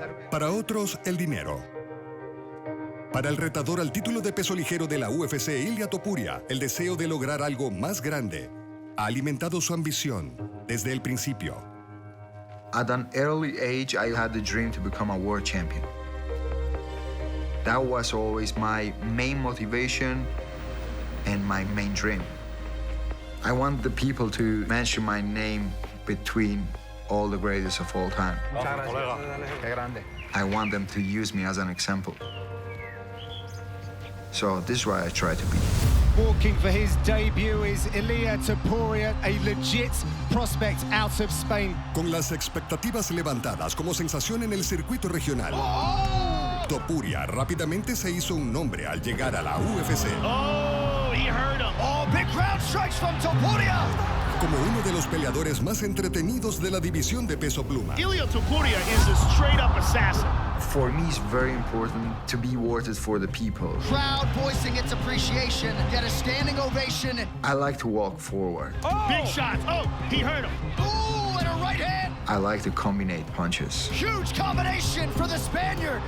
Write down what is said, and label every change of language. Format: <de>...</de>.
<es>Para otros, el dinero. Para el retador al título de peso ligero de la UFC, Ilia Topuria, el deseo de lograr algo más grande ha alimentado su ambición desde el principio.</es> <en>At an early age, I had the dream to become a world champion. That was always my main motivation and my main dream. I want the people to mention my name between all the greatest of all time. I want them to use me as an example. So this is why I try to be. Walking for his debut is Ilia Topuria, a legit prospect out of Spain.</en> <es>Con las expectativas levantadas como sensación en el circuito regional, Topuria rápidamente se hizo un nombre al llegar a la UFC.</es> <en>Oh, he heard him. Oh, big crowd strikes from Topuria.</en> <es>Como uno de los peleadores más entretenidos de la división de peso pluma.</es> <en>Ilia Topuria is a straight-up assassin. For me, it's very important to be worth it for the people. Crowd voicing its appreciation. Get a standing ovation. I like to walk forward. Oh. Big shots. Oh, he heard him. Ooh, and a right hand. I like to combine punches. Huge combination for the Spaniard.</en>